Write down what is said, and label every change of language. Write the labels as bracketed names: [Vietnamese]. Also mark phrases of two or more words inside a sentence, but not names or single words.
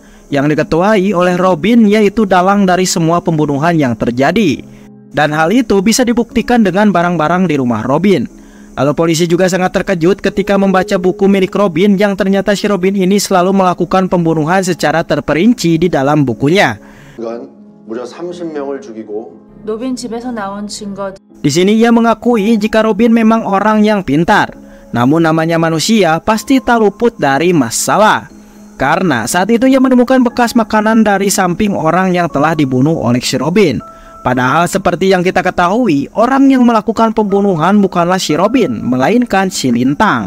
[Indonesian] yang diketuai oleh Robin, yaitu dalang dari semua pembunuhan yang terjadi. Dan hal itu bisa dibuktikan dengan barang-barang di rumah Robin. Lalu polisi juga sangat terkejut ketika membaca buku milik Robin yang ternyata si Robin ini selalu melakukan pembunuhan secara terperinci di dalam bukunya. [Korean] 무려 30명을 죽이고 노빈 집에서 나온 증거. [Indonesian] Di sini ia mengakui jika Robin memang orang yang pintar. Namun namanya manusia pasti tak luput dari masalah. Karena saat itu ia menemukan bekas makanan dari samping orang yang telah dibunuh oleh si Robin. Padahal seperti yang kita ketahui, orang yang melakukan pembunuhan bukanlah si Robin, melainkan si Lintang.